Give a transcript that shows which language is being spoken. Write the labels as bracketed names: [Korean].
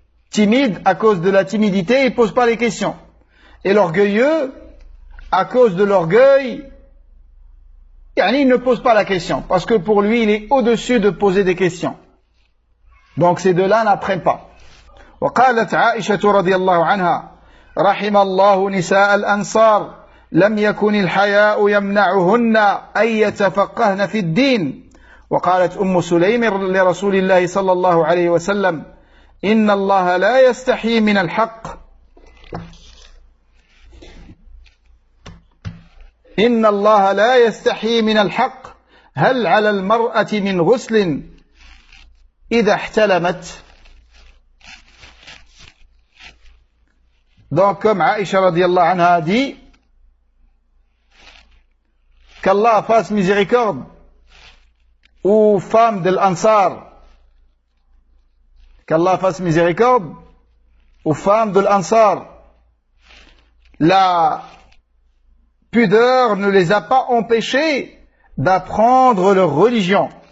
[French] Timide à cause de la timidité, il pose pas les questions. Et l'orgueilleux, à cause de l'orgueil, yani il ne pose pas la question. Parce que pour lui, il est au-dessus de poser des questions. Donc ces deux-là n'apprennent pas. [Arabic] وقالت عائشة رضي الله عنها رحم الله نساء الأنصار لم يكن الحياء يمنعهن أن يتفقهن في الدين. وقالت أم سليم لرسول الله صلى الله عليه وسلم إن الله لا يستحي من الحق إن الله لا يستحي من الحق هل على المرأة من غسل إذا احتلمت. [French] Donc comme Aïcha radiallahu anha a dit, qu'Allah fasse miséricorde aux femmes de l'Ansar, qu'Allah fasse miséricorde aux femmes de l'Ansar, la pudeur ne les a pas empêchées d'apprendre leur religion.